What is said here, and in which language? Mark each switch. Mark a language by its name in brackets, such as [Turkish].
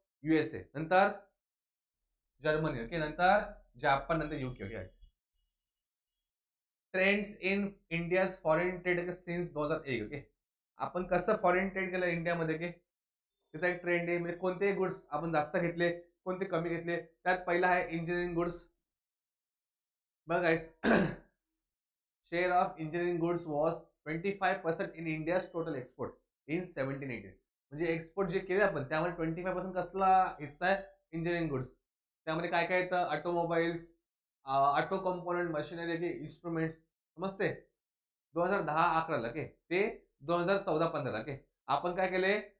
[Marathi] USA, नंतर Germany okay, नंतर Japan, नंतर UK okay. [English] Trends in India's foreign trade since 2001 okay. [Marathi] आपण कसं फॉरेन ट्रेड केलं इंडियामध्ये की त्याचा एक ट्रेंड आहे म्हणजे कोणते गुड्स आपण जास्त घेतले, कोणते कमी घेतले. त्यात पहिला आहे इंजिनिअरिंग गुड्स. [English] बघा share of engineering goods was 25% in India's total export in 1718. [Marathi] म्हणजे एक्सपोर्ट जे केले आपण त्यामध्ये 25% कसला हिस्सा आहे? Engineering goods. त्यामध्ये काय काय येतं? Automobiles, auto component, machinery, instruments. समजते? 2010-11 ओके ते 2014-15 ओके. आपण काय केले?